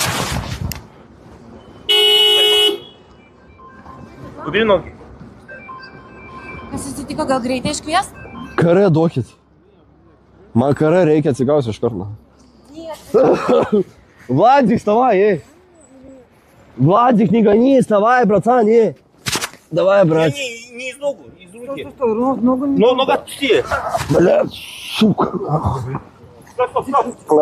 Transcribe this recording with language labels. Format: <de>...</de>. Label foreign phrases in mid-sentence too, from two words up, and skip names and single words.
<ru>Убери ноги.</ru> <lt>Kas atsitiko, gal greitai iškviest? Kare duokit. Man kare reikia atsigauti iš karto.</lt> <ru>Владик, вставай, эй. Владик, не гони, вставай, братан, эй. Давай, брат. Не из ногу, из руки. Ногу отпусти. Блядь, сука. Стоп.</ru>